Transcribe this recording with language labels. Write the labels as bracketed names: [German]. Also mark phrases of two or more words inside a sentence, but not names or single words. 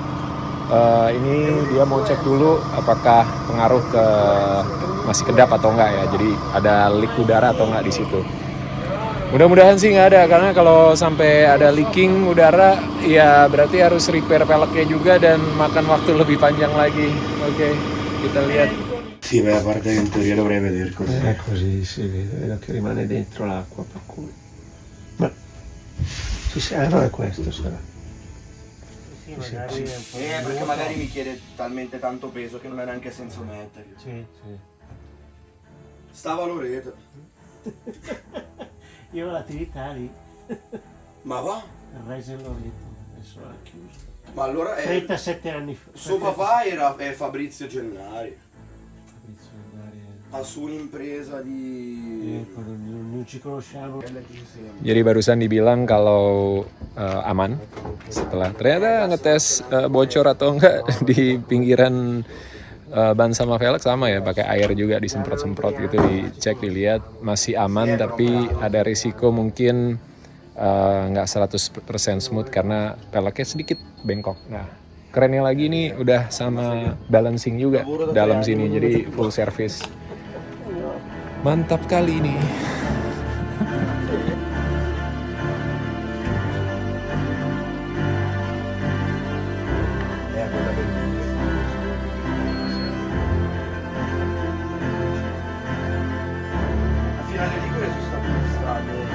[Indonesian] Ini dia mau cek dulu apakah pengaruh ke masih kedap atau enggak ya, jadi ada leak udara atau enggak di situ. Mudah-mudahan sih nggak ada, karena kalau sampai ada leaking udara ya berarti harus repair peleknya juga dan makan waktu lebih panjang lagi. Oke, kita lihat. [Italian] Sì, beh, a parte che in teoria dovrei vedere così. Eh. È così, si vede che rimane dentro l'acqua, per cui... Ma... non è questo, sarà. Sì, magari è un po' Perché magari mi chiede talmente tanto peso che non ha neanche senso metterli. Sì, sì. Sta valoretta. Io ho l'attività lì, Ma va? il Reise Loreto, adesso l'ha chiuso. Ma allora è... 37 anni fa. Suo papà è Fabrizio Gennari. Ha su un'impresa di... Non ci conosciamo. [Indonesian] Jadi barusan dibilang kalau aman, setelah ternyata ngetes bocor atau enggak di pinggiran ban sama velg sama ya, pakai air juga disemprot-semprot gitu, dicek dilihat masih aman, tapi ada risiko mungkin nggak 100% smooth karena peleknya sedikit bengkok. Nah, kerennya lagi nih udah sama balancing juga dalam sini, jadi full service. Mantap kali ini. [Italian] A Finale Ligure sono state due strade.